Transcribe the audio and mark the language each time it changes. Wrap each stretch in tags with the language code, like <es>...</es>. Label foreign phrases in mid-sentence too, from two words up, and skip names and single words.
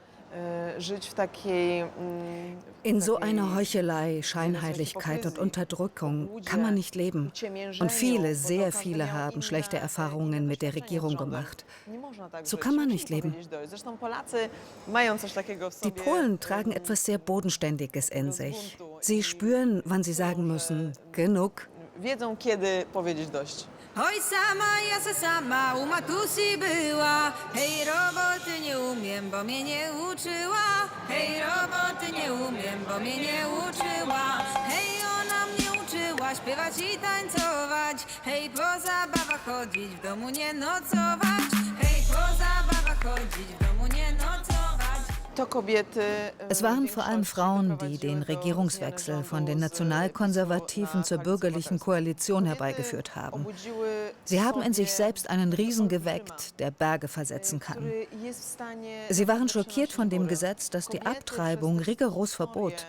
<de>In so einer Heuchelei, Scheinheiligkeit und Unterdrückung kann man nicht leben. Und viele, sehr viele haben schlechte Erfahrungen mit der Regierung gemacht. So kann man nicht leben. Die Polen tragen etwas sehr Bodenständiges in sich. Sie spüren, wann sie sagen müssen, genug.</de> <pl>Oj sama, ja se sama u matusi była. Hej, roboty nie umiem, bo mnie nie uczyła. Hej, roboty nie umiem, bo mnie nie uczyła. Hej, ona mnie uczyła śpiewać i tańcować. Hej, po zabawach chodzić, w domu nie nocować. Hej, po zabawach chodzić, w domu nie nocować.</pl> <de>Es waren vor allem Frauen, die den Regierungswechsel von den Nationalkonservativen zur bürgerlichen Koalition herbeigeführt haben. Sie haben in sich selbst einen Riesen geweckt, der Berge versetzen kann. Sie waren schockiert von dem Gesetz, das die Abtreibung rigoros verbot.</de>